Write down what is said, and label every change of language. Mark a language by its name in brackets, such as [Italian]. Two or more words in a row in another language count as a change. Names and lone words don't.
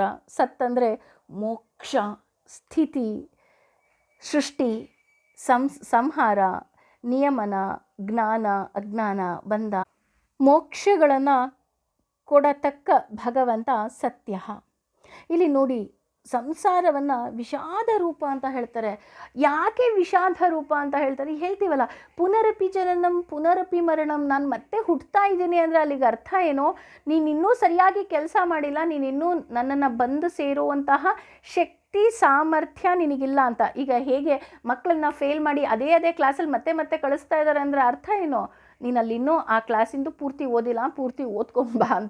[Kannada] ಸತ್ ಅಂದರೆ ಮೋಕ್ಷ, ಸ್ಥಿತಿ, ಸೃಷ್ಟಿ, ಸಂಹಾರ, ನಿಯಮನ, ಜ್ಞಾನ, ಅಜ್ಞಾನ, ಬಂಧ, ಮೋಕ್ಷಗಳನ್ನು ಕೊಡತಕ್ಕ ಭಗವಂತ ಸತ್ಯ. ಇಲ್ಲಿ ನೋಡಿ, ಸಂಸಾರವನ್ನು ವಿಷಾದ ರೂಪ ಅಂತ ಹೇಳ್ತಾರೆ. ಯಾಕೆ ವಿಷಾದ ರೂಪ ಅಂತ ಹೇಳ್ತಾರೆ? ಹೇಳ್ತೀವಲ್ಲ, [Sanskrit] ಪುನರಪಿ ಜನನಂ ಪುನರಪಿ ಮರಣಂ, [Kannada] ನಾನು ಮತ್ತೆ ಹುಟ್ಟುತ್ತಾ ಇದ್ದೀನಿ ಅಂದರೆ ಅಲ್ಲಿಗೆ ಅರ್ಥ ಏನೋ, ನೀನಿನ್ನೂ ಸರಿಯಾಗಿ ಕೆಲಸ ಮಾಡಿಲ್ಲ, ನೀನಿನ್ನೂ ನನ್ನನ್ನು ಬಂದು ಸೇರುವಂತಹ ಶಕ್ತಿ ಸಾಮರ್ಥ್ಯ ನಿನಗಿಲ್ಲ ಅಂತ. ಈಗ ಹೇಗೆ ಮಕ್ಕಳನ್ನ ಫೇಲ್ ಮಾಡಿ ಅದೇ ಕ್ಲಾಸಲ್ಲಿ ಮತ್ತೆ ಮತ್ತೆ ಕಳಿಸ್ತಾ ಇದ್ದಾರೆ ಅಂದರೆ ಅರ್ಥ ಏನೋ, ನೀನು ಅಲ್ಲಿನ್ನೂ ಆ ಕ್ಲಾಸಿಂದು ಪೂರ್ತಿ ಓದಿಲ್ಲ, ಪೂರ್ತಿ ಓದ್ಕೊಂಬಾ ಅಂತ.